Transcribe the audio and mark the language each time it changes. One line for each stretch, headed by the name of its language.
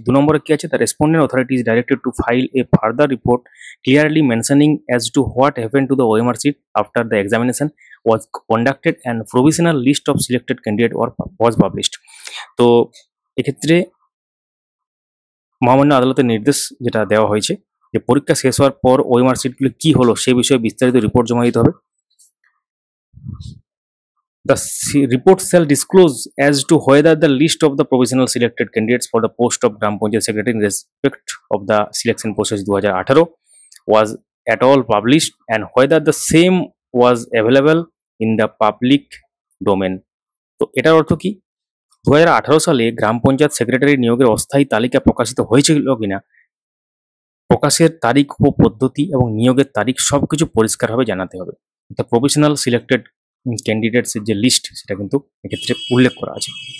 Bangla: 2 নম্বরে কি আছে,
English: The respondent authority is directed to file a further report clearly mentioning as to what happened to the OMR sheet after the examination was conducted and provisional list of selected candidate was published.
Bangla: তো এক্ষেত্রে মহামান্য আদালতের নির্দেশ যেটা দেওয়া হয়েছে যে পরীক্ষা শেষ হওয়ার পর ওএমআর সিটগুলো কি হলো সে বিষয়ে বিস্তারিত রিপোর্ট জমা দিতে হবে।
English: The report shall disclose as to whether the list of the provisional selected candidates for the post of Gram Panchayat Secretary in respect of the selection process 2018 was at all published and whether the same was available in the public domain।
Bangla: তো এটার অর্থ কি, 2018 সালে গ্রাম panchayat secretary নিয়োগের অস্থায়ী তালিকা প্রকাশিত হয়েছিল কিনা, প্রকাশের তারিখ ও পদ্ধতি এবং নিয়োগের তারিখ সবকিছু পরিষ্কারভাবে জানাতে হবে। অর্থাৎ প্রফেশনাল সিলেক্টেড ক্যান্ডিডেটসের যে লিস্ট সেটা কিন্তু এক্ষেত্রে উল্লেখ করা আছে।